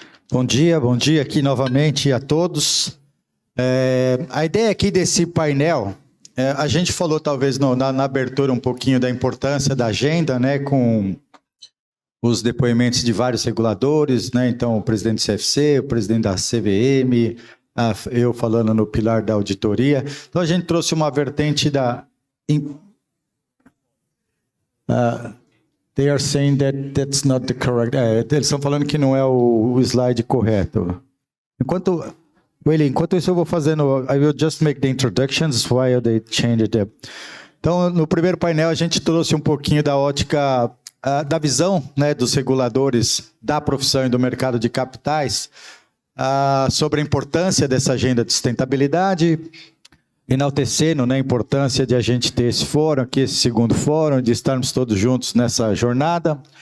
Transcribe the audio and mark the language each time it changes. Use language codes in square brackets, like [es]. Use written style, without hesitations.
[pt] Bom dia aqui novamente a todos. A ideia aqui desse painel, a gente falou talvez na abertura um pouquinho da importância da agenda, né, com os depoimentos de vários reguladores, né, então o presidente do CFC, o presidente da CVM, eu falando no pilar da auditoria. Então a gente trouxe uma vertente da... [en] They are saying that that's not the correct... [pt] eles estão falando que não é o slide correto. Enquanto isso eu vou fazendo... [en] I will just make the introductions while they change it. [pt] Então, no primeiro painel, a gente trouxe um pouquinho da ótica, da visão, né, dos reguladores da profissão e do mercado de capitais, sobre a importância dessa agenda de sustentabilidade, enaltecendo, né, a importância de a gente ter esse fórum aqui, esse segundo fórum, de estarmos todos juntos nessa jornada.